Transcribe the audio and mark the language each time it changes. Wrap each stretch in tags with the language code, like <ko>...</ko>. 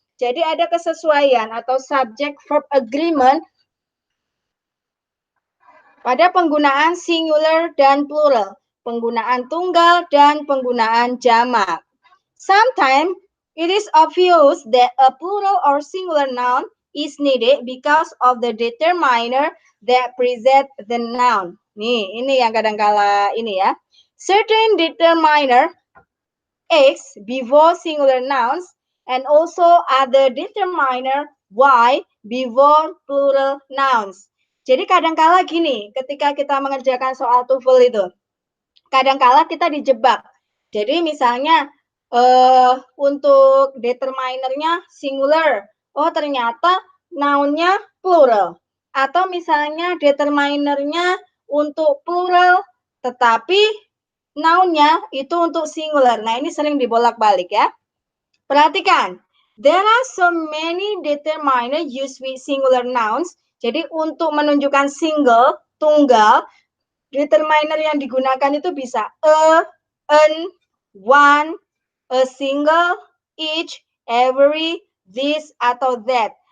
<id>Jadi ada kesesuaian atau</id> <en>subject verb agreement</en> <id>pada penggunaan singular dan plural, penggunaan tunggal dan penggunaan jamak.</id> <en>Sometimes it is obvious that a plural or singular noun is needed because of the determiner that precedes the noun.</en> <id>Nih, ini yang kadang-kala ini ya.</id> <en>Certain determiner X before singular nouns and also other determiner Y before plural nouns.</en> <id>Jadi kadangkala gini, ketika kita mengerjakan soal TOEFL itu, kadangkala kita dijebak. Jadi misalnya untuk determinernya singular, oh ternyata nounnya plural. Atau misalnya determinernya untuk plural, tetapi nounnya itu untuk singular. Nah, ini sering dibolak-balik ya. Perhatikan,</id> <en>there are so many determiner used with singular nouns.</en> <id>Jadi untuk menunjukkan single, tunggal, determiner yang digunakan itu bisa a, an, one, a single, each, every, this, atau that.</id>